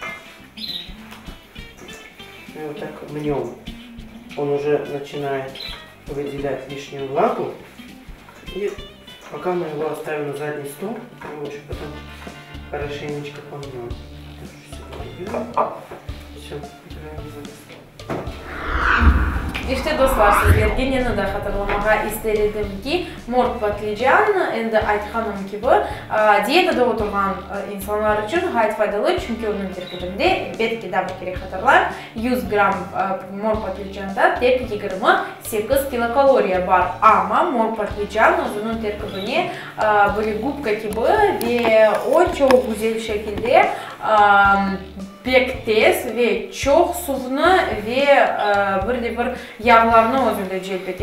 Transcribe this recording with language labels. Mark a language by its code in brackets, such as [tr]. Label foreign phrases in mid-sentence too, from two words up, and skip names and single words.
[ru] И вот так мнем. Он уже начинает выделять лишнюю влагу. И пока мы его оставим на задний стол, мы еще потом хорошенечко помнем. Все, [crh] İşte dostlar, sizlerge yine de hatırlamağa istedim ki mort patlıcan, endi aytkaным gibi dietada oturgan insanlar için gayet faydalı, çünkü onun terkibinde belki de bir kere hatırlar 100 gram mort patlıcanda tek 28 kilokaloriya var, ama mort patlıcan onun terkibine böyle gubka gibi ve o çok güzel şekilde pektes ve çok suvunu ve bir yağlarını özünde celbedi.